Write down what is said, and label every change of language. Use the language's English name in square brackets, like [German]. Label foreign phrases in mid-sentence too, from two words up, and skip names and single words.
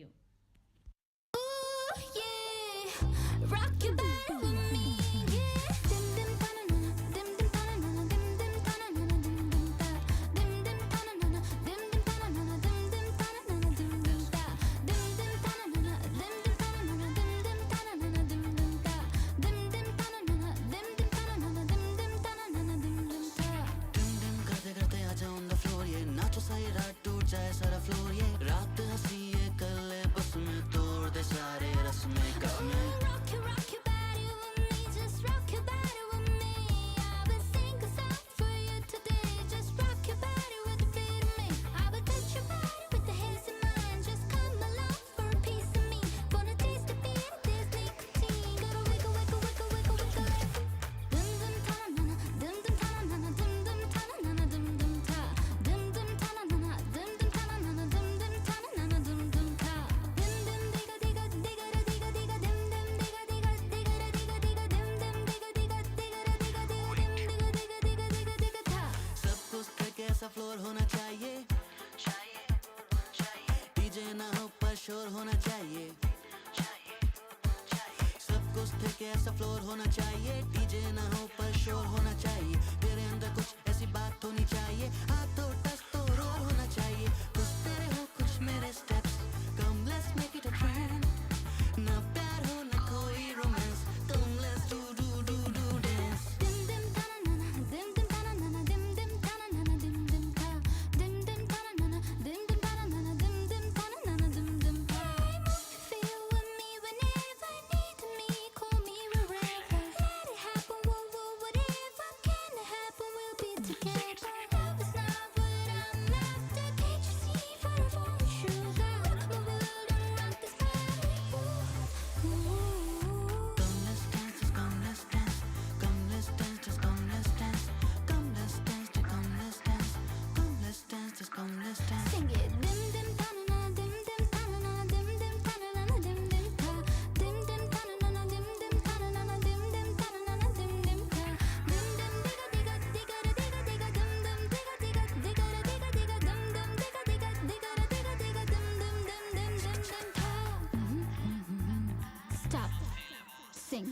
[English] Ooh, yeah, rock your body with me, yeah. Dim dim ta-na-na-na, dim dim ta-na-na-na, dim dim ta-na-na-na, dim dim ta, dim dim ta-na-na-na, dim dim ta-na-na-na, dim dim ta-na-na-na, dim dim ta, dim dim ta-na-na-na, dim dim ta-na-na-na, dim dim ta-na-na-na, dim dim ta, dim dim ta-na-na-na, dim dim ta-na-na-na, dim dim ta-na-na-na, dim dim ta. [Hindi] dim dim करते करते आजा [English] on the floor [Hindi] ये नाचो सारी रात टूट जाए सारा floor ये रात हंसी ये कर ले बस में तोड़ दे सारे रस्में कसमें. [English] Rock your body with me, just rock your body with me. I will sing a song for you today. Just rock your body with the beat of me. I will touch your body with the hands in mine. Just come along for a piece of me. Wanna taste the beat of this nicotine? Gotta wiggle, wiggle, wiggle, wiggle, wiggle it. Dim dim ta-na-na-na, dim dim ta-na-na-na, dim dim ta-na-na-na, dim dim ta, dim dim ta-na-na-na, dim dim ta-na-na-na, dim dim ta-na-na-na, dim dim ta, dim dim diga diga diga diga diga dim dim diga diga diga diga diga dim dim diga diga diga diga diga dim diga diga diga diga diga ta. [Hindi] सब कुछ थे कैसा फ्लोर होना चाहिए डीजे ना हो पर शोर होना चाहिए सब कुछ थे कैसा फ्लोर होना चाहिए डीजे ना हो पर शोर होना चाहिए तेरे अंदर कुछ ऐसी बात होनी चाहिए हाथों टच तो रोल होना चाहिए कुछ तेरे हो कुछ मेरे स्टेप्स [English] come let's make it a trend [Hindi] ना प्यार हो ना कोई रोमांस [English] come let's do dance. Dim dim ta-na-na-na, dim dim ta-na-na-na, dim dim ta-na-na-na, dim dim ta, dim dim ta-na-na-na, dim dim ta-na-na-na, dim dim ta-na-na-na, dim dim ta. Feel with me whenever need me, call me wherever. Let it happen, whoa whoa, whatever can happen, we'll be together. Love is not what I'm after, can't you see? For a phone sugar, rock my world and rock this body. Ooh, ooh. Come let's dance, just come let's dance. Come let's dance, just come let's dance. Come let's dance, just come let's dance. Come let's dance, just come let's dance. Sing it. Dim dim ta-na-na, dim dim ta-na-na, dim dim ta-na-na-na, dim dim ta, dim dim ta-na-na-na, dim dim ta-na-na-na, dim dim ta-na-na-na, dim dim ta, dim dim diga diga diga diga diga dim dim diga diga diga diga diga dim dim diga diga diga diga diga dim dim ta. Stop. Sing.